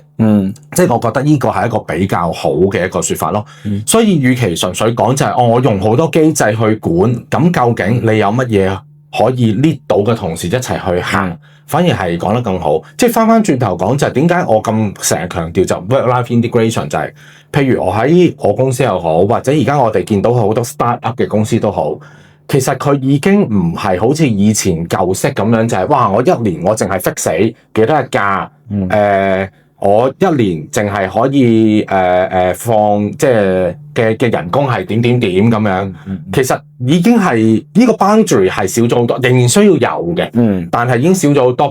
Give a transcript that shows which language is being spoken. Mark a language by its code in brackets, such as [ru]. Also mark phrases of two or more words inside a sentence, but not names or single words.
[yue] 即係我覺得呢個係一個比較好嘅一個說法咯。所以，與其純粹講就係我用好多機制去管，咁究竟你有乜嘢可以 lead 到嘅同事一齊去行，反而係講得更好。即係翻轉頭講就係點解我咁成日強調就 [en] work-life integration [yue] 就係，譬如我喺我公司又好，或者而家我哋見到好多 start-up 嘅公司都好。其實佢已經唔係好似以前舊式咁樣，就係哇！我一年我淨係 fix 死幾多日假，我一年淨係可以放即係嘅人工係點咁樣。其實已經係呢個 boundary 係少咗好多，仍然需要有嘅，但係已經少咗好多。